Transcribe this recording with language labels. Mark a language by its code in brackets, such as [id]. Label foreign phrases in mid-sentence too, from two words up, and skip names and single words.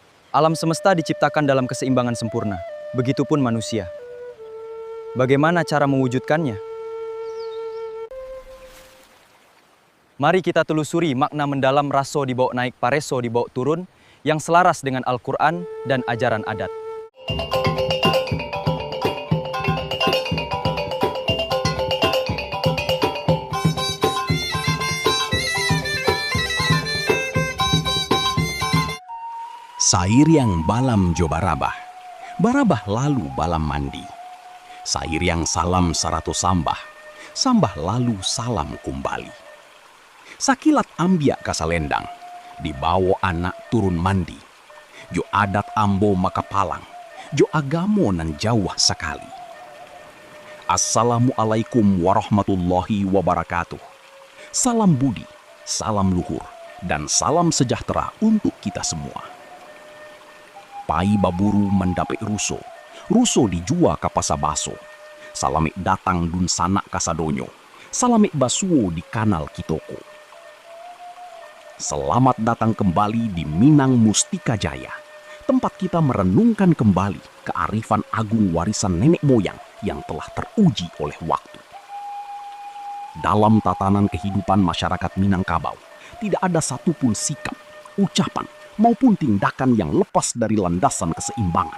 [id] Alam semesta diciptakan dalam keseimbangan sempurna, begitupun manusia. Bagaimana cara mewujudkannya? Mari kita telusuri makna mendalam [min] raso dibawa naik pareso dibawa turun [id] yang selaras dengan Al-Quran dan ajaran adat. [min] Sair yang balam jo barabah, barabah lalu balam mandi. Sair yang salam sarato sambah, sambah lalu salam kumbali. Sakilat ambiak kasalendang, dibawa anak turun mandi. Jo adat ambo makapalang, jo agamo nan jauh sekali. [ar] السلام عليكم ورحمة الله وبركاته. [id] Salam budi, salam luhur, dan salam sejahtera untuk kita semua. [min] Pai baburu mendapik ruso, ruso dijua kapasa baso. Salamik datang dun sanak kasadonyo, salamik basuo di kanal kitoko. [id] Selamat datang kembali di Minang Mustika Jaya, tempat kita merenungkan kembali kearifan agung warisan nenek moyang yang telah teruji oleh waktu. Dalam tatanan kehidupan masyarakat Minangkabau, tidak ada satupun sikap, ucapan, maupun tindakan yang lepas dari landasan keseimbangan.